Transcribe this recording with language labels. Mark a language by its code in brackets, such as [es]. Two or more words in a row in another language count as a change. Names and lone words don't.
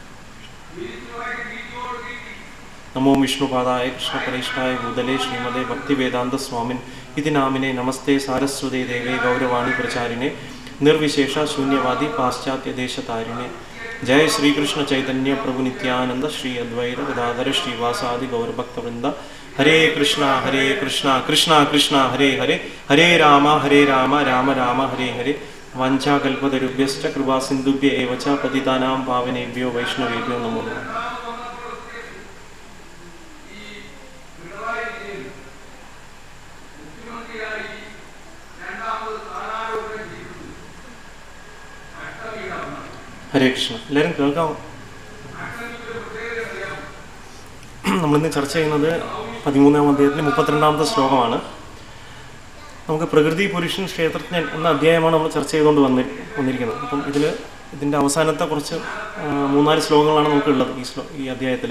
[sa] നമോ വിഷ്ണുപാദായ കൃഷ്ണപരേഷ്ഠായ ഭൂതലേ ശ്രീമദേ ഭക്തിവേദാന്ത സ്വാമിൻ ഇതി നാമിനെ. നമസ്തേ സാരസ്വതേ ദേവേ ഗൗരവാണി പ്രചാരിണേ നിർവിശേഷ ശൂന്യവാദി പാശ്ചാത്യദേശതാരിണേ. ജയ ശ്രീകൃഷ്ണ ചൈതന്യ പ്രഭു നിത്യാനന്ദ ശ്രീ അദ്വൈത ഗദാധര ശ്രീവാസാദി ഗൗരഭക്തവൃന്ദ. ഹരേ കൃഷ്ണ കൃഷ്ണ കൃഷ്ണ ഹരേ ഹരേ, ഹരേ രാമ രാമ രാമ ഹരേ ഹരേ. വാഞ്ചാകൽപതരുഭ്യശ്ച കൃപാസിന്ധുഭ്യ ഏവ ച പതിതാനാം പാവനേഭ്യോ വൈഷ്ണവേഭ്യോ നമോ നമഃ. ഹരേ കൃഷ്ണ. [ml] എല്ലാവരും കേൾക്കാമോ? നമ്മളിന്ന് ചർച്ച ചെയ്യുന്നത് 13-ാം അധ്യായത്തിലെ 32-ാമത്തെ ശ്ലോകമാണ്. നമുക്ക് പ്രകൃതി പുരുഷൻ ക്ഷേത്രജ്ഞൻ എന്ന അധ്യായമാണ് നമ്മൾ ചർച്ച ചെയ്തുകൊണ്ട് വന്നിരിക്കുന്നത്. അപ്പം ഇതിൻ്റെ അവസാനത്തെ കുറച്ച് 3-4 ശ്ലോകങ്ങളാണ് നമുക്കുള്ളത് ഈ അധ്യായത്തിൽ.